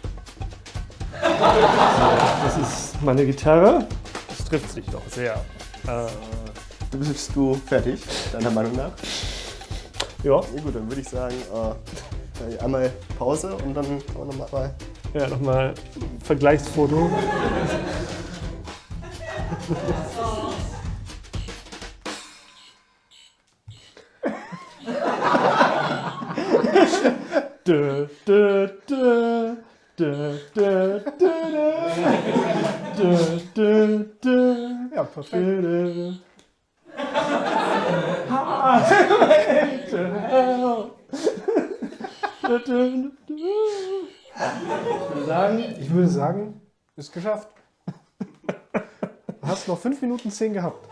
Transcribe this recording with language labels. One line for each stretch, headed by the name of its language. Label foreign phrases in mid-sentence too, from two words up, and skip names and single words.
German: Das ist meine Gitarre. Das trifft sich doch sehr. Bist du fertig, deiner Meinung nach? Ja. Ja gut, dann würde ich sagen, einmal Pause und dann nochmal. Ja, nochmal Vergleichsfoto. Dö, dö, dö. Dö, dö, dö, dö. Dö, dö, dö. Ja, perfekt. Ich würde sagen, ist geschafft. Du hast noch 5 Minuten 10 gehabt.